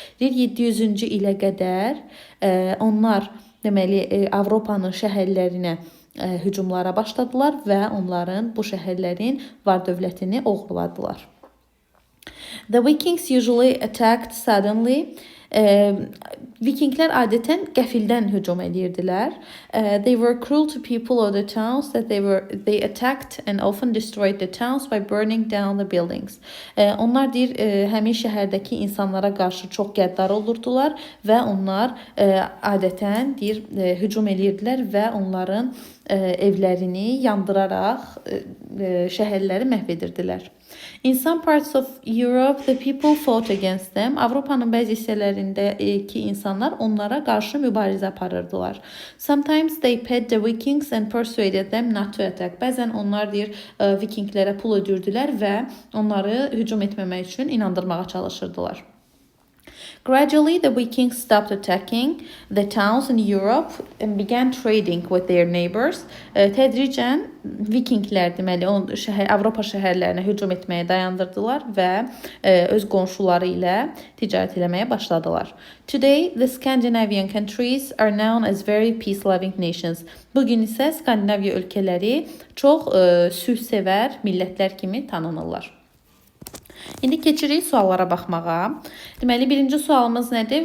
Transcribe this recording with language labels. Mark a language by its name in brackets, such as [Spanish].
[Azerbaijani] Deyir, 700-cü ilə qədər onlar deməli Avropanın şəhərlərinə hücumlara başladılar və onların bu şəhərlərin var-dövlətini oğurladılar. [English] The Vikings usually attacked suddenly. [Azerbaijani] Vikinglər adətən qəfildən hücum edirdilər. [English] They were cruel to people of the towns that they attacked and often destroyed the towns by burning down the buildings. [Azerbaijani] Onlar deyir, həmin şəhərdəki insanlara qarşı çox qəddar olurdular və onlar adətən deyir, hücum edirdilər və onların evlərini yandıraraq şəhərləri məhv edirdilər. [English] In some parts of Europe, the people fought against them. [Azerbaijani] Avropanın bəzi hissələrindəki insanlar onlara qarşı mübarizə aparırdılar. [English] Sometimes they paid the Vikings and persuaded them not to attack. [Azerbaijani] Bəzən onlar deyir, Vikinglərə pul ödürdülər və onları hücum etməmək üçün inandırmağa çalışırdılar. [English] Gradually, the Vikings stopped attacking the towns in Europe and began trading with their neighbors. [Azerbaijani] Tədricən Vikinglər deməli Avropa şəhərlərinə hücum etməyi dayandırdılar və öz qonşuları ilə ticarət etməyə başladılar. [English] Today, the Scandinavian countries are known as very peace-loving nations. [Azerbaijani] Bugün isə Skandinaviya ölkələri çox sülhsevər millətlər kimi tanınırlar. İndi keçirik suallara baxmağa. Deməli, birinci sualımız nədir?